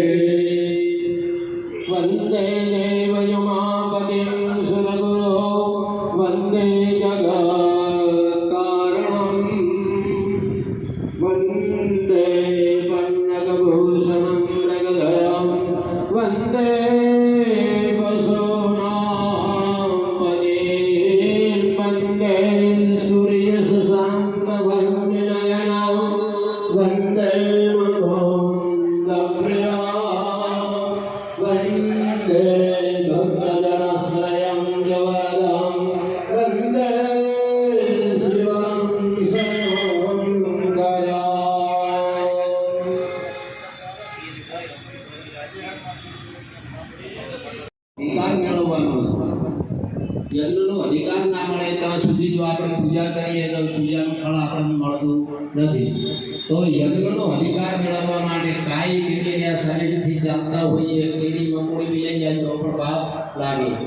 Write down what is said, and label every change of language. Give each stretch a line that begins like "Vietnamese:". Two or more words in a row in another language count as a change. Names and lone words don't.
Sanskrit: વંદે દેવયુમાપતિં સુરગુરો વંદે જગત્કારણં વંદે પન્નગભૂષણં મૃગધરં વંદે વસુનાં પતિં વંદે સૂર્યશશાંકભગ્નિનયनं વંદે वन्दे भक्तजनश्रयं जवरदं वन्दे शिवं शङ्करम्
Gujarati: અધિકાર મેળવવાનો યજ્ઞનો અધિકાર ના મળે ત્યાં સુધી જો આપણે પૂજા કરીએ તો પૂજાનું ફળ આપણને મળતું નથી તો યજ્ઞનો અધિકાર મેળવવા માટે કાંઈ બીજી શરીરથી ચાલતા હોઈએ કીડી મકોડી બી લઈ જાય તો પણ પાપ લાગે